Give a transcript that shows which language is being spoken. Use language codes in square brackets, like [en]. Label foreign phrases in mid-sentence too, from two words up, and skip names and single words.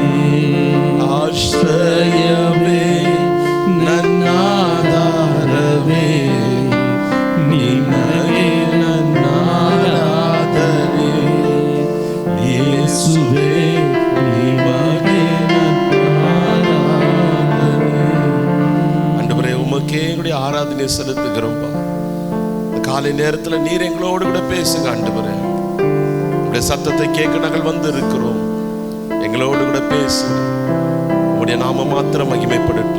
[kn] ಆಶ್ರಯವೇ ನನ್ನಾಧಾರವೇ, ನಿಮಗೆ ನನ್ನ ಆರಾಧನೆ. ಯೇಸುವೇ ನಿಮಗೆ ನನ್ನ ஆராதனை. [ta] ஆண்டவரே, உமக்கே எங்களுடைய ஆராதனை செலுத்துகிறோம்ப்பா. காலை நேரத்தில் நீர் எங்களோடு கூட பேசுங்க ஆண்டவரே. உங்களுடைய சத்தத்தை கேட்க நாங்கள் வந்து இருக்கிறோம். எங்களோடு கூட பேசுங்க. உங்களுடைய நாம மாத்திரம் மகிமைப்படட்டும்.